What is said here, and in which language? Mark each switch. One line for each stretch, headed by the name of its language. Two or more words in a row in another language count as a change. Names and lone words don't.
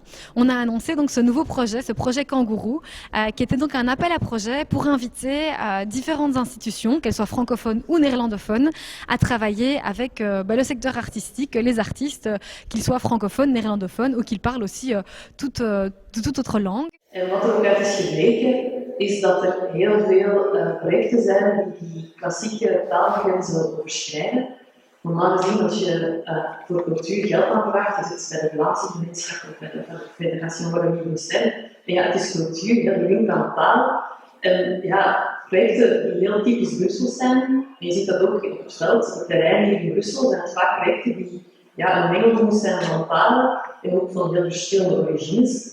French: On a annoncé donc ce nouveau projet, ce projet Kangourou, qui était donc un appel à projet pour inviter différentes institutions, qu'elles soient francophones ou néerlandophones, à travailler avec le secteur artistique, les artistes, qu'ils soient francophones, néerlandophones ou qu'ils parlent aussi toute autre langue.
Dutch: En wat er ook uit is gebleken, is dat er heel veel projecten zijn die klassieke taalgrenzen overschrijden. Normaal gezien, als je voor cultuur geld aanvraagt, is het bij de Vlaamse gemeenschap of bij de Federatie Wallonie Bruxelles. En ja, het is cultuur, heel gelinkt aan taal. En ja, projecten die heel typisch Brussels zijn, en je ziet dat ook op het veld, op het terrein hier in Brussel, zijn het vaak projecten die een mengelmoes zijn van talen en ook van heel verschillende origines.